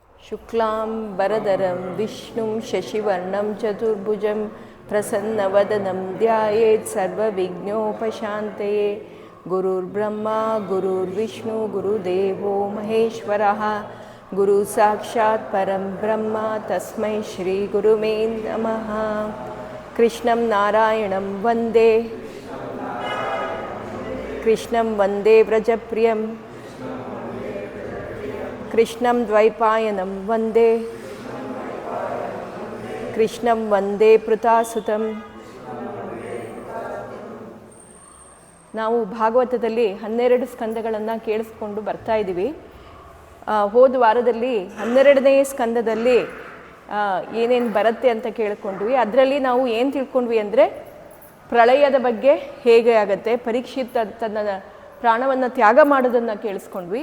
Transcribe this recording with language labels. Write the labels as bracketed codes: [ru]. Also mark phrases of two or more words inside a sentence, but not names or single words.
[sa] ಶುಕ್ಲಾಂ ವರದರಂ ವಿಷ್ಣುಂ ಶಶಿವರ್ಣಂ ಚತುರ್ಭುಜಂ ಪ್ರಸನ್ನವದನಂ ಧ್ಯಾಯೇತ್ ಸರ್ವವಿಘ್ನೋಪಶಾಂತಯೇ. ಗುರುರ್ಬ್ರಹ್ಮ ಗುರುರ್ವಿಷ್ಣು ಗುರುದೇವೋ ಮಹೇಶ್ವರಃ. ಗುರು ಸಾಕ್ಷಾತ್ ಪರಂ ಬ್ರಹ್ಮ ತಸ್ಮೈ ಶ್ರೀ ಗುರುವೇ ನಮಃ. ಕೃಷ್ಣಂ ನಾರಾಯಣಂ ವಂದೇ ಕೃಷ್ಣಂ ವಂದೇ ವ್ರಜಪ್ರಿಯಂ ಕೃಷ್ಣಂ ದ್ವೈಪಾಯನಂ ವಂದೇ ಕೃಷ್ಣಂ ವಂದೇ ಪೃಥಾಸುತಂ. [kn] ನಾವು ಭಾಗವತದಲ್ಲಿ 12 ಸ್ಕಂದಗಳನ್ನು ಕೇಳಿಸ್ಕೊಂಡು ಬರ್ತಾ ಇದ್ದೀವಿ. ಹೋದ ವಾರದಲ್ಲಿ 12ನೇ ಸ್ಕಂದದಲ್ಲಿ ಏನೇನು ಬರುತ್ತೆ ಅಂತ ಕೇಳ್ಕೊಂಡ್ವಿ. ಅದರಲ್ಲಿ ನಾವು ಏನು ತಿಳ್ಕೊಂಡ್ವಿ ಅಂದರೆ ಪ್ರಳಯದ ಬಗ್ಗೆ ಹೇಗೆ ಆಗುತ್ತೆ, ಪರೀಕ್ಷಿತ್ ತನ್ನ ಪ್ರಾಣವನ್ನು ತ್ಯಾಗ ಮಾಡೋದನ್ನು ಕೇಳಿಸ್ಕೊಂಡ್ವಿ.